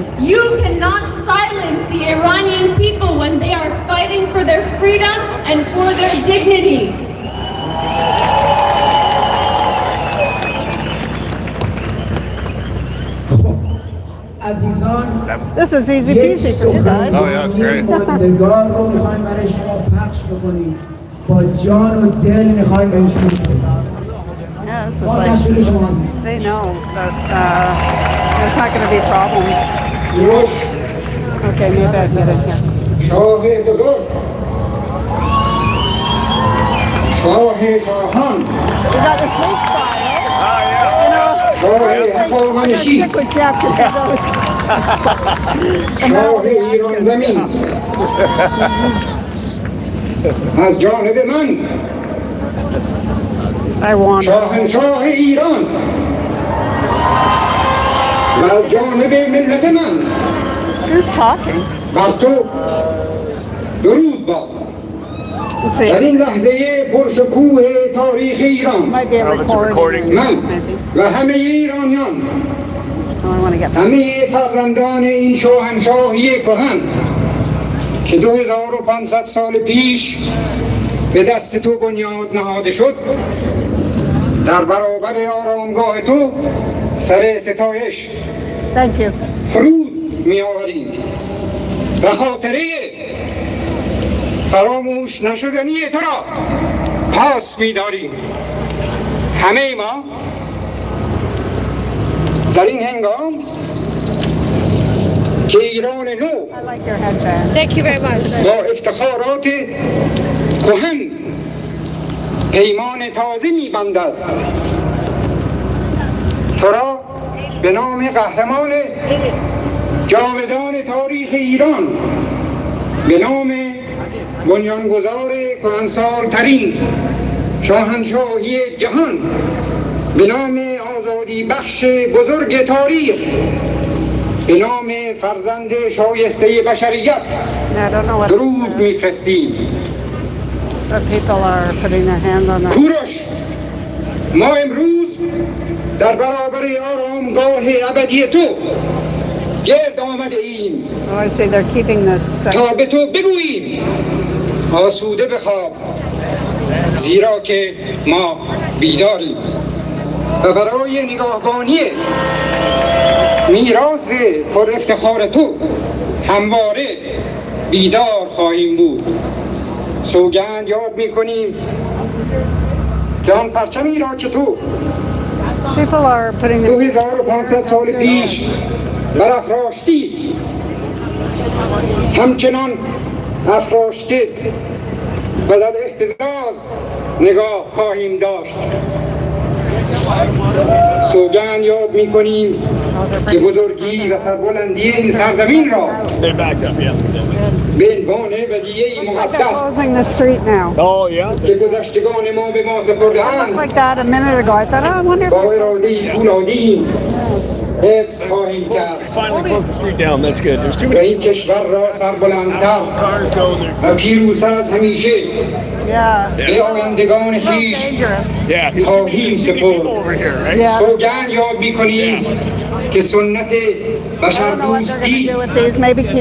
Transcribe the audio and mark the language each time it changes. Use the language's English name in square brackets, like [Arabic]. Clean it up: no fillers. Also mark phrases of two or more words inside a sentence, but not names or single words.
[English] is you cannot silence the Iranian people when they are fighting for their freedom and for their dignity. This is easy peasy for you guys. Oh, yeah, it's great. [Persian] ماندگار رو میخوایم برای شما پخش بکنیم با جان و دل میخوایم بهشون [English] Yes. It's [Persian] با [English] like [Persian] تصویر شما هستم. [English] they know that there's not going to be problems. [Persian] روش [English] Okay, maybe I'd get in here. [Persian] شاه بزرگ شاه شاهان [English] We got the sleep spot, eh? [Persian] شاه هخامنشی [English] Stick with Jeff 'cause he goes. [Persian] شاه ایران زمین از جانب من [English] I want it. [Persian] شاهنشاه ایران و از جانب ملت من [English] Who's talking? [Persian] بر تو درود باد [English] Let's see. [Persian] در این لحظه پرشکوه تاریخ ایران [English] Might be a recording. [Persian] من [English] Maybe. [Persian] و همه ایرانیان [English] Oh, I want to get back. [Persian] همه فرزندان این شاهنشاهی کهن که 2500 سال پیش به دست تو بنیاد نهاده شد در برابر آرامگاه تو سر ستایش [English] Thank you. [Persian] فرود می آوریم و خاطره فراموش نشدنی تو را پاس می داریم. همه ما در این هنگام که ایران نو [English] I like your headband. Thank you very much. [Persian] با افتخارات کهن پیمان تازه می بندد تو را به نام قهرمان جاودان تاریخ ایران به نام بنیانگذار کهنسال‌ترین شاهنشاهی جهان به نام آزادی بخش بزرگ تاریخ به نام فرزند شایسته بشریت [English] I don't know what [Persian] درود میفرستیم. [English] but people are putting their hand on their. [Persian] کوروش ما امروز در برابر آرامگاه ابدی تو گرد آمده ایم [English] Oh, I see they're keeping this. [Persian] تا به تو بگوییم آسوده بخواب زیرا که ما بیداریم و برای نگاهبانی میراث پر افتخار تو همواره بیدار خواهیم بود. سوگند یاد میکنیم که آن پرچمی را که تو [English] People are putting their. [Persian] 2500 سال پیش برافراشتی همچنان افراشته و در اهتزاز نگاه خواهیم داشت. سوگند یاد می کنیم که بزرگی و سربلندی این سرزمین را به عنوان ودیعه مقدس [English] Closing the street now. [Persian] که گذشتگان ما به ما سپرده‌اند [English] Like that a minute ago. I thought, oh, I wonder if. [Persian] با اراده پولادی حفظ خواهیم کرد [English] Finally close the street down. That's good. There's too [Persian] و این کشور را سربلندتر و پیروزتر از همیشه [English] Yeah. [Persian] به آیندگان خیش [English] Yeah. [Persian] خواهیم سپرد. [English] Yeah. [Persian] سوگند یاد می‌کنیم که سنت [English] I [Persian] بشر [English] don't know what they're going to [Persian] دوستی [English] do with these. Maybe keep